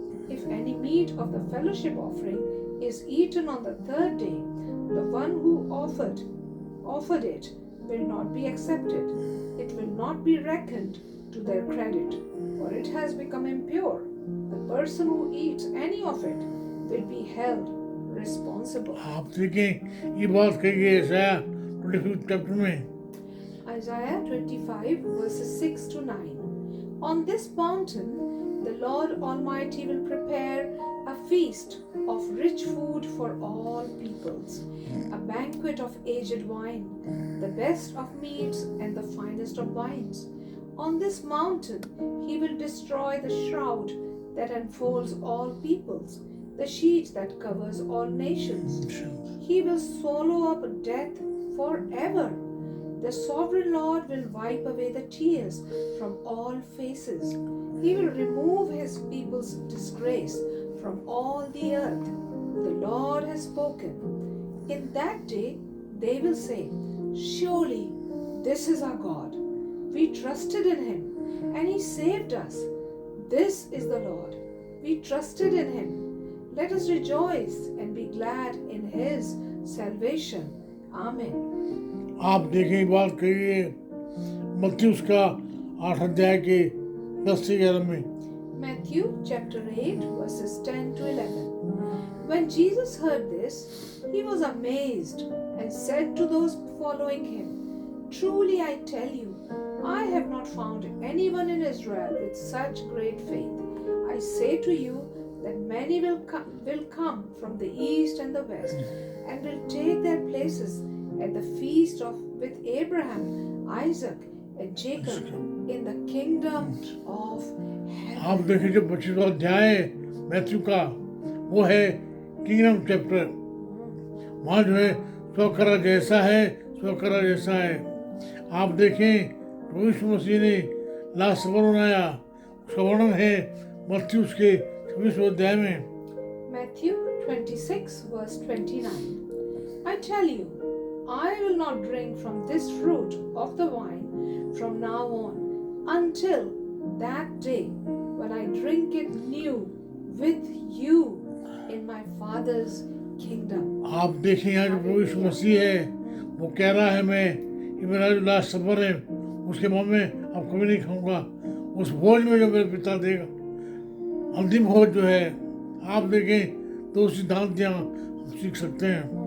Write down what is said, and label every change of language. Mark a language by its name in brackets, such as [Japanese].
[English] If any meat of the fellowship offering is eaten on the third day, the one who offered it will not be accepted. It will not be reckoned to their credit, for it has become impure. The person who eats any of it will be held responsible. [Hindi] आप देखें ये बात कही गई ईसाया 25 chapter में, [English] Isaiah 25 verses 6 to 9. On this mountain, the Lord Almighty will prepare a feast of rich food for all peoples, a banquet of aged wine, the best of meats and the finest of wines. On this mountain, he will destroy the shroud that enfolds all peoples, the sheet that covers all nations. He will swallow up death forever. The sovereign Lord will wipe away the tears from all faces. He will remove his people's disgrace from all the earth. The Lord has spoken. In that day, they will say, surely this is our God. We trusted in him, and he saved us. This is the Lord. We trusted in him. Let us rejoice and be glad in his salvation. Amen. [Hindi] आप देखें ये बात कही है मत्ती उसका 8 अध्याय के 10 से 11 में। [English] Matthew chapter 8 verses 10 to 11. When Jesus heard this, he was amazed and said to those following him, truly I tell you, I have not found anyone in Israel with such great faith. I say to you that many will come from the east and the west and will take their places at the feast with Abraham, Isaac and Jacob in the kingdom of heaven. [Hindi] आप देखिए जो 25वां अध्याय है Matthew का, वो है kingdom chapter. वहाँ जो है स्वकरा जैसा है, स्वकरा जैसा है। आप देखें तो यीशु मसीह ने लास्ट सपर बनाया, उसका वर्णन है मत्ती उसके 26वें अध्याय में। [English] Matthew 26 verse 29. I tell you, I will not drink from this fruit of the vine from now on until that day when I drink it new with you in my Father's kingdom. [Hindi] आप देखें यहाँ जो प्रभु यीशु मसीह है वो कह रहा है मैं ये मेरा जो लास्ट सफर है उसके बाद में अब कभी नहीं खाऊंगा, उस भोज में जो मेरे पिता देगा, अंतिम भोज जो है। आप देखें तो सिद्धांत यहाँ हम सीख सकते हैं।